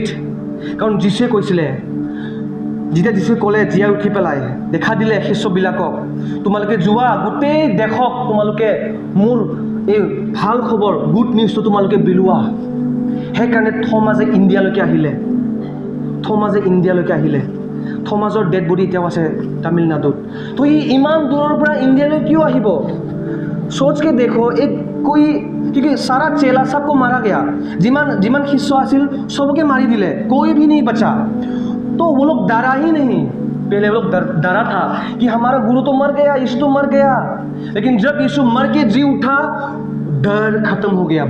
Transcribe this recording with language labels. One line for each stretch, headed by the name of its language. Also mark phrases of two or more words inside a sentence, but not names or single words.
Assamese: কাৰণ যীশুৱে কৈছিলে, যেতিয়া যীশুৱে ক'লে জীয়াই উঠি পেলাই দেখা দিলে শিষ্যবিলাকক, তোমালোকে যোৱা গোটেই দেশক তোমালোকে মোৰ এই ভাল খবৰ,
English: good newsটো
Assamese: তোমালোকে বিলোৱা। সেইকাৰণে থমাজে ইণ্ডিয়ালৈকে আহিলে। থমাজৰ
English: dead body
Assamese: এতিয়াও আছে তামিলনাডুত। তো ই ইমান দূৰৰ পৰা ইণ্ডিয়ালৈ কিয় আহিব?
Hindi: सोच के देखो, एक कोई, क्योंकि सारा चेला सबको मारा गया,
Assamese: যিমান শিষ্য আছিল সবকে মাৰি দিলে,
Hindi: कोई भी नहीं बचा। तो वो लोग डरा ही नहीं। पहले वो लोग डरा था कि हमारा गुरु तो मर गया, यीशु तो मर गया। लेकिन जब यीशु मर के जी उठा, डर खत्म हो गया।